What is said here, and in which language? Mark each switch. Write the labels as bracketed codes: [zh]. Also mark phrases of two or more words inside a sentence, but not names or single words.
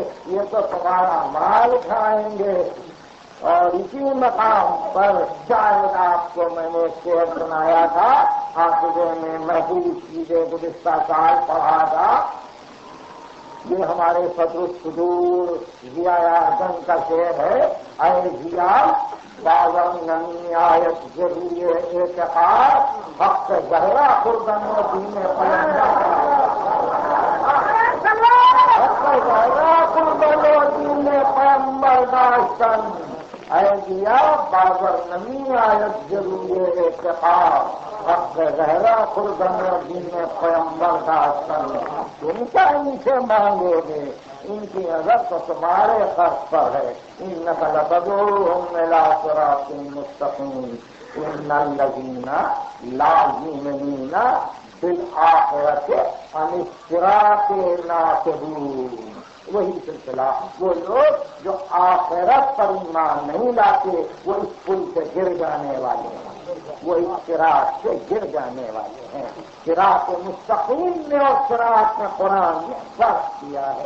[ur] یہ تو تمہارا مال کھائیں گے. اور اسی مقام پر شاید آپ کو میں نے شعر سنایا تھا، حافظے میں محفوظ چیزیں گزشتہ سال پڑھا تھا. یہ ہمارے صدر الصدور ضیاء اعظم کا شعر ہے. [fa] اے ضیاء بازم نمی آیت ضروری اعتقاد، حق زہرا خوردن و دین پیمبر، حق زہرا خوردن و دین پیمبر داشتن. اے ضیاء بازر نمی آیت ضروری اعتقاد، حق زہرا خوردن و دین پیمبر داشتن. [ur] تم کیا ان سے مانگو گے؟ ان کی نظر تو تمہارے خرچ پر ہے. [ar] انک لتدعوہم الی صراط مستقیم، ان الذین لا یؤمنون بالآخرۃ عن الصراط ناکبون. [ur] وہی سلسلہ، وہ لوگ جو آخرت پر ایمان نہیں لاتے وہ اس پل سے گر جانے والے ہیں، وہ اس صراط سے گر جانے والے ہیں. صراط مستقیم میں اور صراط میں قرآن نے فرق کیا ہے.